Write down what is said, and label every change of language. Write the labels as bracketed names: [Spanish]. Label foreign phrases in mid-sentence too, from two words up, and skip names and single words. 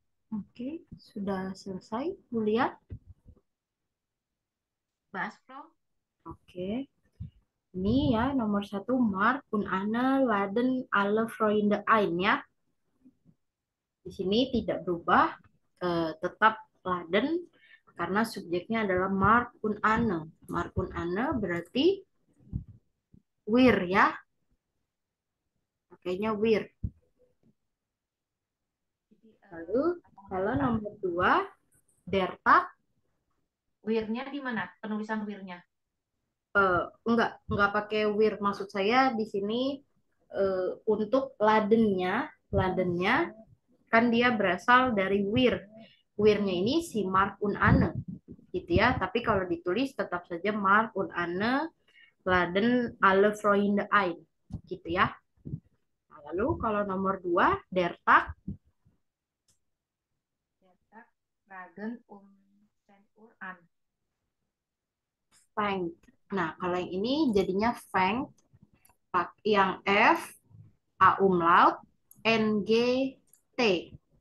[Indonesian] Oke, sudah selesai, Bu Lia? Bahas, Prof. Oke. Ini ya nomor 1 Mark und Anne [German] laden alle Freunde ein [Indonesian] ya. Di sini tidak berubah, tetap laden karena subjeknya adalah Mark und Anne. Mark und Anne berarti wir ya. Pakainya wir. Lalu kalau nomor 2 [German] der Tag, [Indonesian] Wir-nya di mana? Penulisan wir-nya. enggak pakai wir. Maksud saya di sini untuk ladennya kan dia berasal dari wir. Wir-nya ini si Mark und Anne gitu ya. Tapi kalau ditulis tetap saja Mark und Anne [German] laden alle Freunde ein [Indonesian] gitu ya. Nah, lalu kalau nomor 2 [German] der Tag, Ragen 10 Uhr an. fängt. [Indonesian] Nah, kalau yang ini jadinya fängt yang F A umlaut N G T.